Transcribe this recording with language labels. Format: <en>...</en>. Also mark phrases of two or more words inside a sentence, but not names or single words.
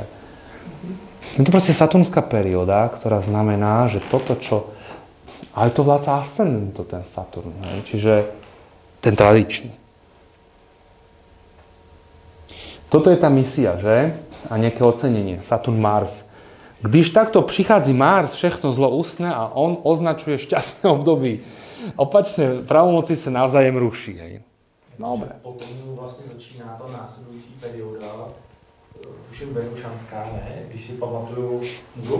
<sk>Je to proste saturnská perióda, ktorá znamená, že toto, čo... Ale to vládca ascendentu, ten Saturn, hej, čiže ten tradičný. Toto je tá misia, že? A nejaké ocenenie, Saturn, Mars.</sk> <cs>Když takto přichází Mars, všechno zlo usne a on označuje šťastné období.</cs> <sk>Opačné pravomoci sa navzájem ruší, hej. Dobre.</sk> <cs>Potom vlastně začíná ta následující perioda, tuším venušanská, ne? Když si pamatuju, můžu?</cs>